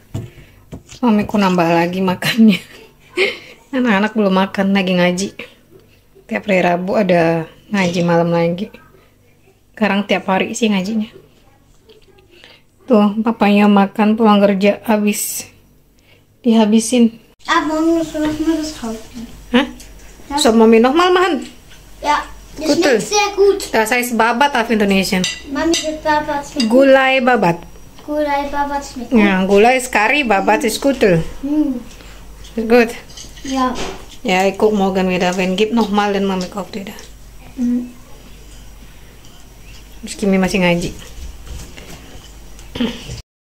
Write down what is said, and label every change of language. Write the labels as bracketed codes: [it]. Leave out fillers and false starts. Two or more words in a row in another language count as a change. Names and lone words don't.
[id] Suamiku nambah lagi makannya. Anak-anak belum makan, lagi ngaji. Tiap hari Rabu ada ngaji malam lagi. Sekarang tiap hari sih ngajinya. Tuh, papanya makan pulang kerja habis. Dihabisin. [de] Man muss das kaufen. Hah? So, Mami nochmal machen? Ja, das Gut. schmeckt sehr gut. Das heißt babat auf Indonesian. Mami, das Babat schmeckt gut. Gulai babat. Gulai Babat schmeckt gut. Ja, gulai ist Kari, babat ist Kutel. Ist gut. Ja. Ja, ich guck morgen wieder. Wenn gibt nochmal, dann Mami kauft wieder. [id] Terus Kimi masih ngaji.